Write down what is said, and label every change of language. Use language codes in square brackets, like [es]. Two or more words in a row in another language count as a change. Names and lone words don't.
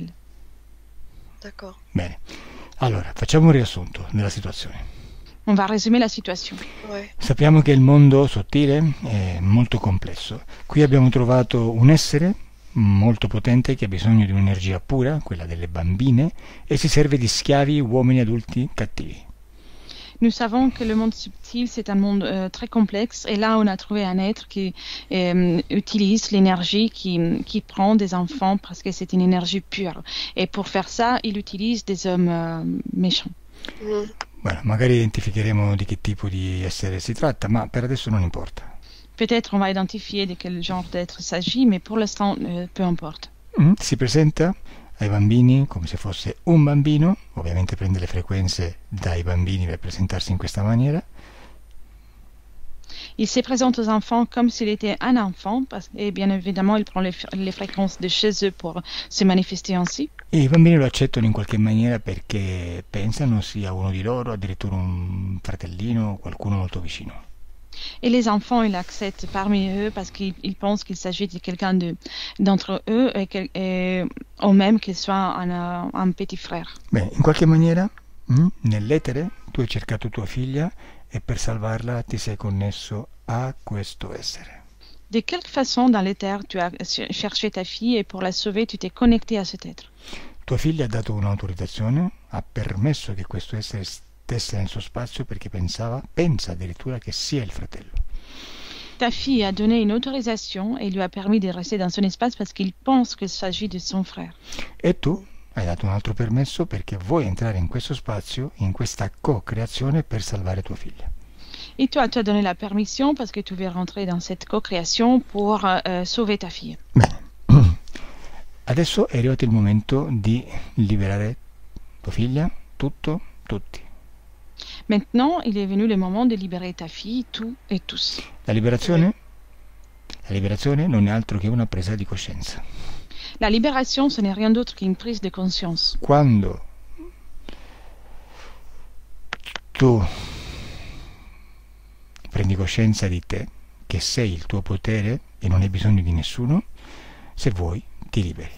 [fr] D'accord. [it] Bene. Allora, facciamo un riassunto della situazione. [fr] On va résumer la situation. Ouais. [it] Sappiamo che il mondo sottile è molto complesso. Qui abbiamo trovato un essere molto potente che ha bisogno di un'energia pura, quella delle bambine, e si serve di schiavi, uomini adulti cattivi. [fr] Nous savons que le monde subtil, c'est un monde très complexe. Et là, on a trouvé un être qui utilise l'énergie qui prend des enfants parce que c'est une énergie pure. Et pour faire ça, il utilise des hommes méchants. Mm. [it] Bueno, magari identificheremo di che tipo di essere si tratta, ma per adesso non importa. [fr] Peut-être on va identifier de quel genre d'être il s'agit, mais pour l'instant, peu importe. [it] Si presenta ai bambini come se fosse un bambino, ovviamente prende le frequenze dai bambini per presentarsi in questa maniera. [fr] Il se présente aux enfants comme s'il était un enfant, et bien évidemment, il prend les fréquences de chez eux pour se manifester ainsi. [it] E i bambini lo accettano in qualche maniera perché pensano sia uno di loro, addirittura un fratellino o qualcuno molto vicino. [fr] Et les enfants, ils l'acceptent parmi eux parce qu'ils pensent qu'il s'agit de quelqu'un d'entre eux ou même qu'il soit un petit frère. [it] Bene, in qualche maniera, nell'etere, tu hai cercato tua figlia e per salvarla ti sei connesso a questo essere. [fr] De quelque façon, dans l'éther, tu as cherché ta fille et pour la sauver, tu t'es connecté à cet être. [it] Tua figlia ha dato un'autorizzazione, ha permesso che questo essere stesse nel suo spazio perché pensa addirittura che sia il fratello. [fr] Ta fille a donné une autorisation et lui a permis de rester dans son espace parce qu'il pense qu'il s'agit de son frère. [it] E tu hai dato un altro permesso perché vuoi entrare in questo spazio, in questa co-creazione per salvare tua figlia. [fr] Et toi, tu as donné la permission parce que tu veux rentrer dans cette co-création pour sauver ta fille. [it] Bene, adesso è arrivato il momento di liberare tua figlia, tutto, tutti. [fr] Maintenant, il est venu le moment de libérer ta fille, tout et tous. [it] La liberazione non è altro che una presa di coscienza. [fr] La libération, ce n'est rien d'autre qu'une prise de conscience. [it] Quando tu prendi coscienza di te, che sei il tuo potere e non hai bisogno di nessuno, se vuoi ti liberi.